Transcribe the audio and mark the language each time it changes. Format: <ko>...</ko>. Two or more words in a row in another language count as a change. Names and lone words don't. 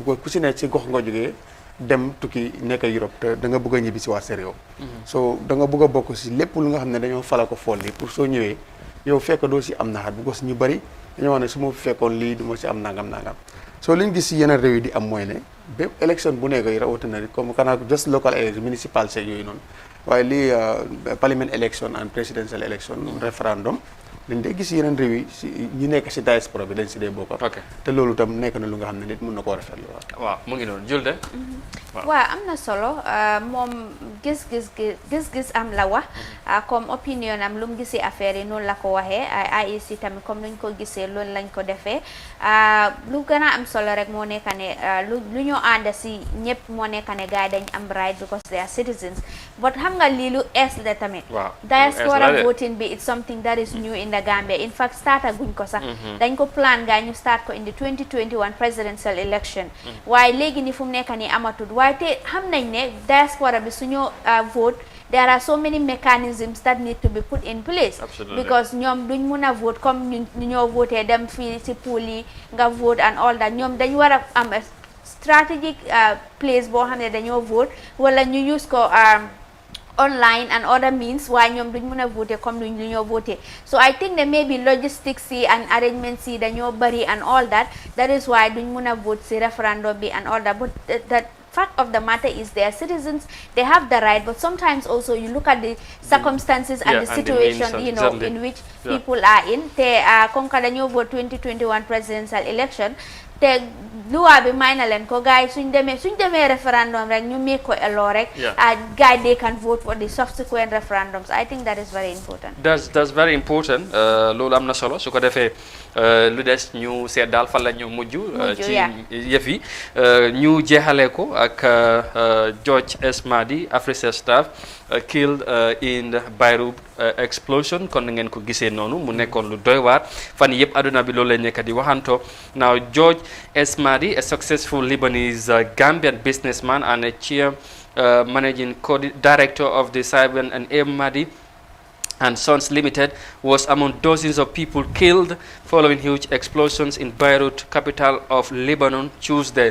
<wo>ko ku si nekk si gox nga jógee dem tukki nekk Europe te da nga bëgg a ñibbi si waa sa réew so da nga bëgg a bokk si lépp lu nga xam ne dañoo fala ko fool li pour soo ñëwee yow fekk doo si am naxaat bu ko si ñu bëri dañoo wax ne su ma fekkoon lii du ma si am nangam soo liñ gis si yeneen réew yi di am mooy ne bépp élection bu nekk yi rawatina comme kanaa</wo> <en>just local election</en> <wo>municipal seeg yooyu noonu waaye lii</wo> <en>parliament election and presidential election referendum</en> <wo>dañ dee gis yeneen réew yi si ñi nekk si diaspora bi dañ si dee bokk. te loolu tam nekk na lu nga xam ne nit mun na koo rafetlu waaw mu ngi noonu Julde. waaw am na solo moom gis-gis am la wax comme opinion am lu mu gisee affaire yi noonu la ko waxee IEC tamit comme nuñ ko gisee loolu lañ ko defee lu gën a am solo rek moo nekk ne lu ñoo ànd si ñëpp moo nekk ne gars yi dañ am right</wo> <en>because they are citizens</en> <wo>but xam nga lii lu ees la tamit</wo> <en>diaspora voting</en> <wo>bi it's</wo> <en>something that is new in the Gambia in fact</en> <wo>starta guñ ko sax dañ ko plan gaa ñu start ko</wo> <en>in the 2021 presidential election</en> <wo>waaye léegi ni fu mu nekk nii amatut waaye te xam nañ ne diaspora bi suñu vote</wo> <en>there are so many mechanisms that need to be put in place</en> <wo>because ñoom duñ mun a vote comme ñu ñoo voté dem fii si pool yi nga vote</wo> <en>and all that</en> <wo>ñoom dañ war a am</wo> <en>strategic place</en> <wo>boo xam ne dañoo vote wala ñu use ko</wo> <en>online and other means</en> <wo>waaye ñoom duñ mën a voter comme lu ñoo voter</wo> <en>so I think that maybe logistics yi and arrangements yi dañoo bari and all that is why duñ mën a vote si referendum bi and all that but the fact of the matter is they are citizens, they have the right, but sometimes also you look at the circumstances and the situation you know in which people are in.</en> <wo>Te konka dañoo vote 2021</wo> <en>presidential election</en> <wo>te luwa bi may na leen ko gars yi suñ demee referendum rek ñu make ko a law rek</wo> <en>guys they can vote for the subsequent referendums. I think that is very important. That's very important.</en> <wo>Loolu am na solo su ko defee lu des ñu seet daal fan la ñu mujj ci yëf yi ñu jeexalee ko ak George S. Madi Africell</wo> <en>staff killed in the Beirut explosion</en> <wo>kon na ngeen ko gisee noonu mu nekkoon lu doy waar fan yëpp àdduna bi loolu la nekk di waxanto.</wo> <en>Now George S. Madi, a successful Lebanese Gambian businessman and a managing director of the Cyber and A. Madi and Sons Limited, was among dozens of people killed following huge explosions in Beirut, capital of Lebanon, Tuesday.</en>